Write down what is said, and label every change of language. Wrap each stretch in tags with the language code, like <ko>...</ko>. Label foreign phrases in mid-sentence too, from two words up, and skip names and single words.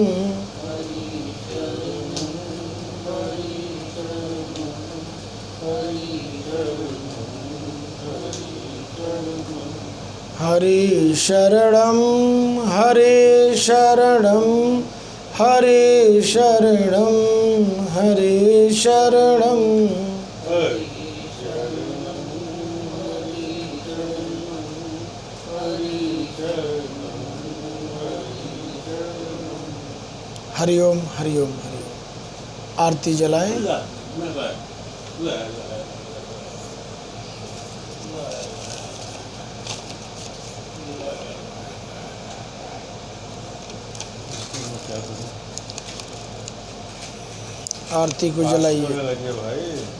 <sa>हरे शरणम हरे शरणम हरे शरणम हरे शरणम। हरिओम हरिओम हरिओम।</sa> <hi>आरती जलाएं। आरती को जलाइए।</hi>